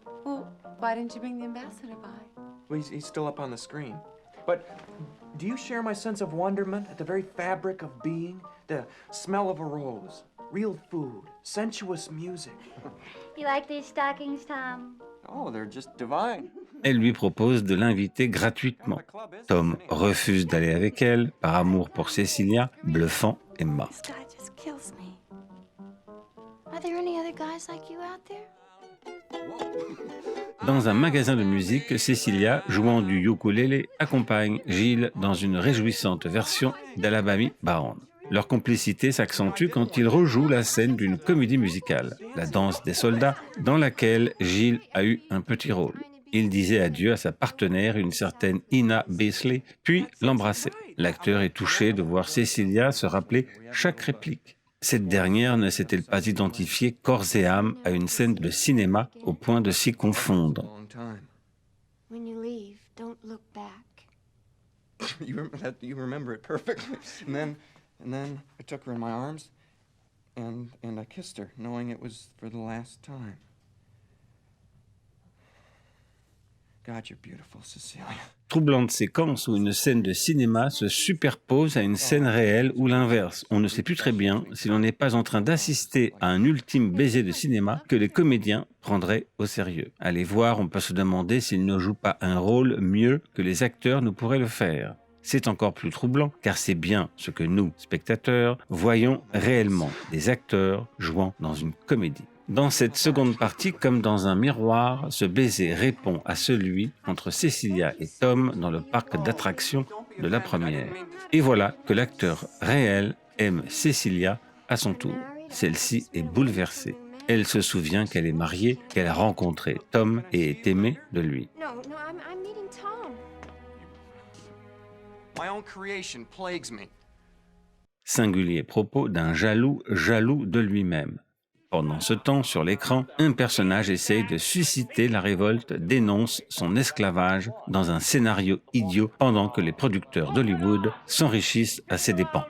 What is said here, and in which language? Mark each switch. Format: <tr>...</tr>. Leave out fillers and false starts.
<en>Well, why didn't you bring the ambassador by? Well, he's still up on the screen. But do you share my sense of wonderment at the very fabric of being? The smell of a rose, real food, sensuous music. You like these stockings, Tom? Oh, they're just divine.</en> <fr>Elle lui propose de l'inviter gratuitement. Tom refuse d'aller avec elle, par amour pour Cecilia, bluffant Emma.</fr> <en>This guy just kills me. Are there any other guys like you out there?</en> <fr>Dans un magasin de musique, Cecilia, jouant du ukulélé, accompagne Gilles dans une réjouissante version d'Alabama Bound. Leur complicité s'accentue quand ils rejouent la scène d'une comédie musicale, La danse des soldats, dans laquelle Gilles a eu un petit rôle. Il disait adieu à sa partenaire, une certaine Ina Beasley, puis l'embrassait. L'acteur est touché de voir Cecilia se rappeler chaque réplique. Cette dernière ne s'est-elle pas identifiée corps et âme à une scène de cinéma au point de s'y confondre.</fr> <en>When you leave, don't look back. You remember it perfectly. And then I took her in my arms and I kissed her, knowing it was for the last time. God, you're beautiful, Cecilia.</en> <fr>Troublante séquence où une scène de cinéma se superpose à une scène réelle ou l'inverse. On ne sait plus très bien si l'on n'est pas en train d'assister à un ultime baiser de cinéma que les comédiens prendraient au sérieux. À les voir, on peut se demander s'ils ne jouent pas un rôle mieux que les acteurs ne pourraient le faire. C'est encore plus troublant car c'est bien ce que nous, spectateurs, voyons réellement, des acteurs jouant dans une comédie. Dans cette seconde partie, comme dans un miroir, ce baiser répond à celui entre Cecilia et Tom dans le parc d'attractions de la première. Et voilà que l'acteur réel aime Cecilia à son tour. Celle-ci est bouleversée. Elle se souvient qu'elle est mariée, qu'elle a rencontré Tom et est aimée de lui.</fr> <en>No, I'm meeting Tom. My own creation plagues me.</en> <fr>Singulier propos d'un jaloux de lui-même. Pendant ce temps, sur l'écran, un personnage essaye de susciter la révolte, dénonce son esclavage dans un scénario idiot pendant que les producteurs d'Hollywood s'enrichissent à ses dépens.</fr>